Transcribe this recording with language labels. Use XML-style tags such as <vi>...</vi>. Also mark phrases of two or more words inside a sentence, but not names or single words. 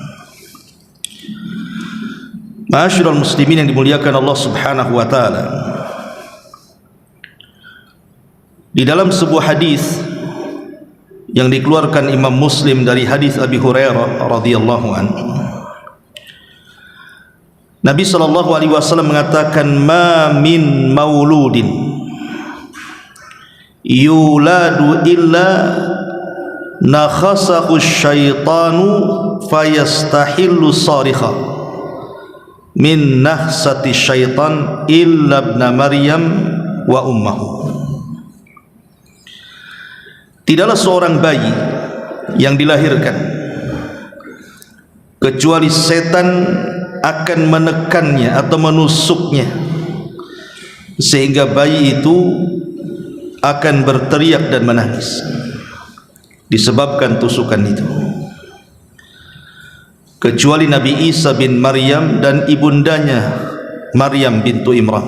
<ar>معاشر المسلمين</ar> <id>yang dimuliakan Allah</id> <ar>سبحانه وتعالى.</ar> <id>Di dalam sebuah hadis yang dikeluarkan Imam Muslim dari hadis Abi Hurairah</id> <ar>رضي الله عنه,</ar> <id>Nabi</id> <ar>صلى الله عليه وسلم</ar> <id>mengatakan,</id> <ar>"ما من مولود يولد إلا نخسه الشيطان فيستهل صارخا من نخسة الشيطان إلا ابن مريم وأمه."</ar> <id>Tidaklah seorang bayi yang dilahirkan kecuali setan akan menekannya atau menusuknya sehingga bayi itu akan berteriak dan menangis disebabkan tusukan itu, kecuali Nabi Isa bin Maryam dan ibundanya Maryam bintu Imran.</id>